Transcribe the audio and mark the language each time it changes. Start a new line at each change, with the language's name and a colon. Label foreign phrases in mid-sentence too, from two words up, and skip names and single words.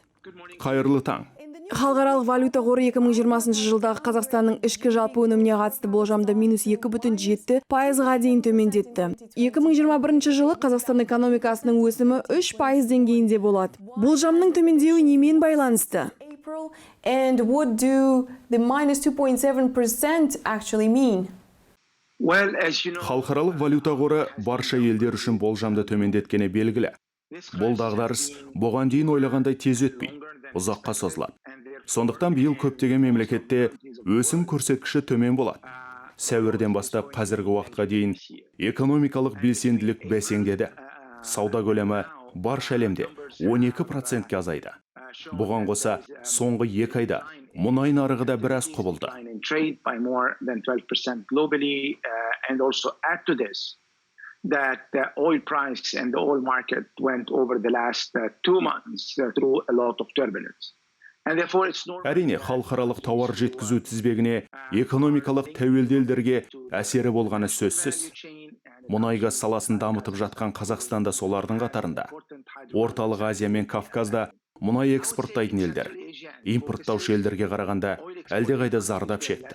Kazakh: Қайырлы таң. Халықаралық валюта қоры 2020 жылдағы Қазақстанның ішкі жалпы өніміне қатысты болжамды -2,7%-ға дейін төмендетті. 2021 жылы Қазақстан экономикасының өсімі 3% деңгейінде болады. Болжамның төмендеуі немен байланысты?
English: And what do the -2.7% actually mean?
Kazakh: Халықаралық валюта қоры барша елдер үшін болжамды төмендеткені белгілі. Бұл дағдарыс бұған дейін ойлағандай тез өтпей, ұзаққа созылады. Сондықтан биыл көптеген мемлекетте өсім көрсеткші төмен болады. Сәуірден бастап қазіргі уақытқа дейін экономикалық белсенділік бәсеңдеді. Сауда көлемі барша әлемде 12%-ке азайды. Бұған қоса, соңғы 2 айда мұнай нарығы да біраз құбылды.
English: That the oil price and the oil market went over the last 2 months through a lot of turbulence.
Kazakh: Әрине, халықаралық тауар жеткізу тізбегіне экономикалық тәуелді елдерге әсері болғаны сөзсіз. Мұнай-газ саласын дамытып жатқан Қазақстанда солардың қатарында. Орталық Азия мен Кавказда мұнай экспорттайтын елдер, импорттаушы елдерге қарағанда әлдеқайда зардап шекті.